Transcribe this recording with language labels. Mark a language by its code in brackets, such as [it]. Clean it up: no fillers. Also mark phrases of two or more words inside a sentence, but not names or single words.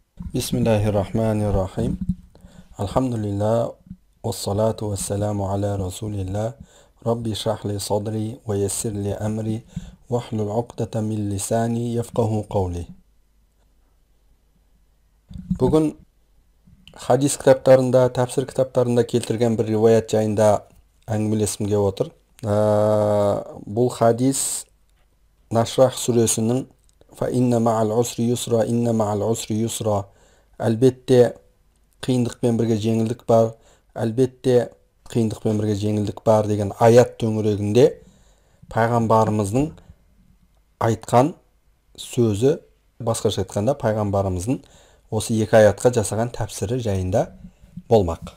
[ar] Bismillahirrahmanirrahim. Alhamdulillah. والصلاة والسلام على رسول الله. رب اشرح لي صدري ويسر لي أمري واحلل عقدة من لساني يفقهوا قولي. [kk] Бүгін хадис кітаптарында, тәпсір кітаптарында келтірген бір риwayat жайында әңгімелескім келіп отыр. Бұл хадис Нашрах сүресінің [ar] «فإن مع العسر يسرا، إن مع العسر يسرا». [kk] Әлбетте қиындықпен бірге жеңілдік бар, әлбетте қиындықпен бірге жеңілдік бар деген аят төңірегінде пайғамбарымыздың айтқан сөзі, басқаша айтқанда пайғамбарымыздың осы екі аятқа жасаған тәпсірі жайында болмақ.